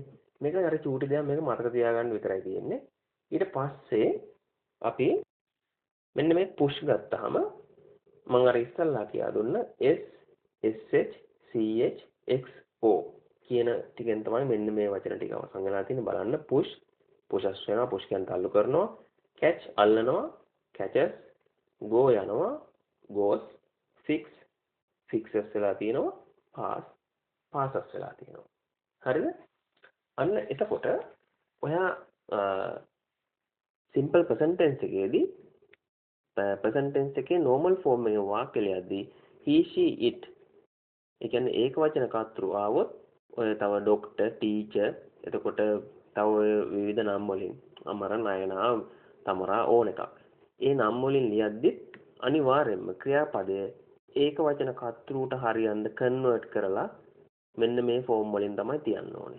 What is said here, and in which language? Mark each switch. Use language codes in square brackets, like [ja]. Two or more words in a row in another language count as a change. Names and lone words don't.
[si] මේක අර චූටි දෙයක් මේක මතක තියාගන්න විතරයි තියෙන්නේ. ඊට පස්සේ අපි මෙන්න මේ පුෂ් ගත්තාම මම අර ඉස්සල්ලා කියලා දුන්න [en] S, SH, CH, XO [si] කියන ටිකෙන් තමයි මෙන්න මේ වචන ටික අවසන් වෙලා තියෙන්නේ. බලන්න [en] push, pushes [si] වෙනවා, push කියන්නේ තල්ලු කරනවා, catch අල්ලනවා, [en] catches, go [si] යනවා, [en] goes, fix, fixes [si] වෙලා තියෙනවා, [en] pass, passes [si] වෙලා තියෙනවා. හරිද? අන්න එතකොට ඔයා [en] simple present tense [si] එකේදී [en] present tense [si] එකේ [en] normal form [si] එකේ වාක්‍ය ලියද්දී [en] he, she, it [si] ඒ කියන්නේ ඒක වචන කර්තෘ ආවොත් ඔය තව [en] doctor, teacher [si] එතකොට තව විවිධ නම් වලින් අමර, නයනා, තමරා ඕන එකක්. ඒ නම් වලින් ලියද්දි අනිවාර්යයෙන්ම ක්‍රියාපදයේ ඒක වචන කර්තෘට හරියන්න කන්වර්ට් කරලා මෙන්න මේ ෆෝම් වලින් තමයි තියන්න ඕනේ.